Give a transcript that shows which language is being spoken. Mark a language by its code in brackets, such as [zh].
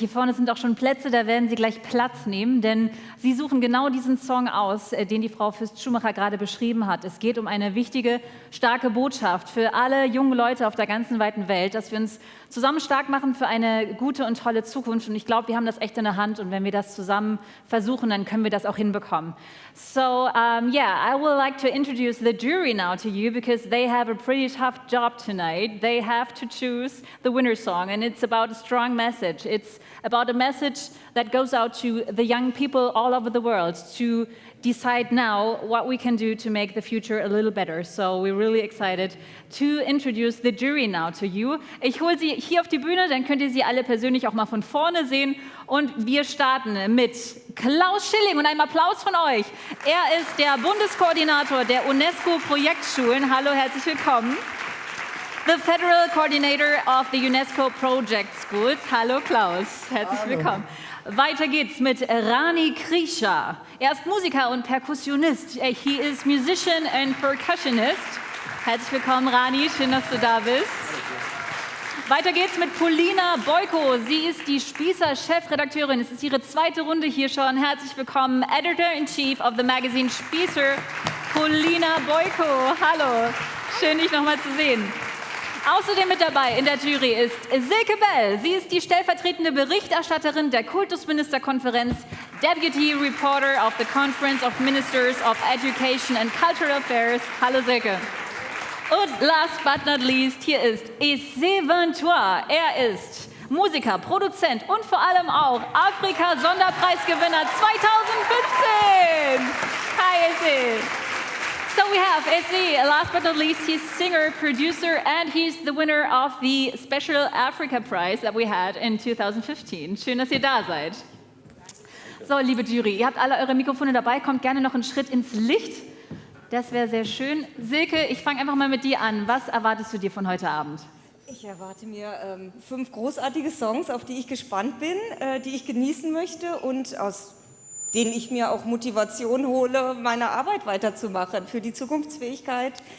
[de] Hier vorne sind auch schon Plätze, da werden Sie gleich Platz nehmen, denn Sie suchen genau diesen Song aus, den die Frau Fürst-Schumacher gerade beschrieben hat. Es geht um eine wichtige, starke Botschaft für alle jungen Leute auf der ganzen weiten Welt, dass wir uns zusammen stark machen für eine gute und tolle Zukunft. Und ich glaube, wir haben das echt in der Hand und wenn wir das zusammen versuchen, dann können wir das auch hinbekommen. [en] So, I would like to introduce the jury now to you because they have a pretty tough job tonight. They have to choose the winner song and it's about a strong message. It's about a message that goes out to the young people all over the world to decide now what we can do to make the future a little better. So we're really excited to introduce the jury now to you. [de] Ich hole Sie hier auf die Bühne, dann könnt ihr sie alle persönlich auch mal von vorne sehen. Und wir starten mit Klaus Schilling und einem Applaus von euch. Er ist der Bundeskoordinator der UNESCO-Projektschulen. Hallo, herzlich willkommen. [en] the Federal Coordinator of the UNESCO Project Schools. [de] Hallo Klaus, herzlich willkommen. Weiter geht's mit Rani Krisha. Er ist Musiker und Perkussionist. [en] He is musician and percussionist. [de] Herzlich willkommen, Rani. Schön, dass du da bist. Weiter geht's mit Polina Boyko. Sie ist die Spießer-Chefredakteurin. Es ist ihre zweite Runde hier schon. Herzlich willkommen, Editor-in-Chief of the magazine Spießer, Polina Boyko. Hallo, schön, dich nochmal zu sehen. Außerdem mit dabei in der Jury ist Silke Bell. Sie ist die stellvertretende Berichterstatterin der Kultusministerkonferenz, Deputy Reporter of the Conference of Ministers of Education and Cultural Affairs. Hallo Silke. Und last but not least, hier ist Issé Ventois. Er ist Musiker, Produzent und vor allem auch Afrika-Sonderpreisgewinner 2015. Hi Issé. [en] So we have Issé, last but not least, he's singer, producer, and he's the winner of the Special Africa Prize that we had in 2015. [de] Schön, dass ihr da seid. So, liebe Jury, ihr habt alle eure Mikrofone dabei, kommt gerne noch einen Schritt ins Licht. Das wäre sehr schön. Silke, ich fange einfach mal mit dir an. Was erwartest du dir von heute Abend? Ich erwarte mir 5 großartige Songs, auf die ich gespannt bin, die ich genießen möchte und aus denen ich mir auch Motivation hole, meine Arbeit weiterzumachen, für die Zukunftsfähigkeit.